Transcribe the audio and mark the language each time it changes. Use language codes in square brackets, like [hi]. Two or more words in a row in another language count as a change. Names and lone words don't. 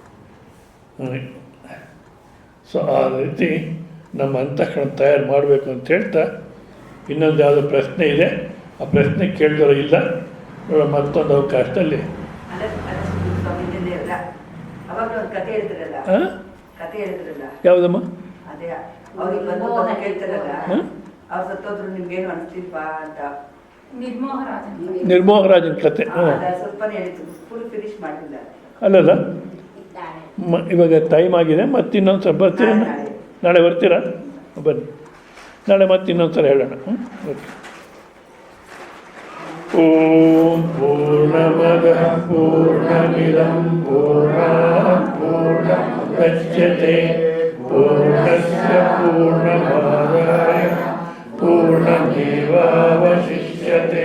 [kn] ಸೊ ಆ ರೀತಿ ನಮ್ಮ ಅಂತಃಕರಣ ತಯಾರು ಮಾಡಬೇಕು ಅಂತ ಹೇಳ್ತಾ, ಇನ್ನೊಂದು ಯಾವುದೋ ಪ್ರಶ್ನೆ ಇದೆ, ಆ ಪ್ರಶ್ನೆ ಕೇಳಿದವರು ಇಲ್ಲ ನೋಡ, ಮತ್ತೊಂದು ಅವಕಾಶದಲ್ಲಿ ಯಾವುದಮ್ಮ ನಿರ್ಮೋಹರಾಜನ ಕತೆ. ಅಲ್ಲಲ್ಲ, ಇವಾಗ ಟೈಮ್ ಆಗಿದೆ, ಮತ್ತೆ ಇನ್ನೊಂದು ಸ್ವಲ್ಪ ಬರ್ತೀರಾ? ನಾಳೆ ಬರ್ತೀರಾ? ಬನ್ನಿ, ನಾಳೆ ಮತ್ತೆ ಇನ್ನೊಂದು ಸಲ ಹೇಳೋಣ. ಓಕೆ. [sa] ಓಂ ಪೂರ್ಣಮದಃ ಪೂರ್ಣಮಿದಂ ಪೂರ್ಣಾತ್ ಪೂರ್ಣಮುದಚ್ಯತೆ ಪೂರ್ಣಸ್ಯ ಪೂರ್ಣಮಾದಾಯ ಪೂರ್ಣಮೇವಾವಶಿಷ್ಯತೆ.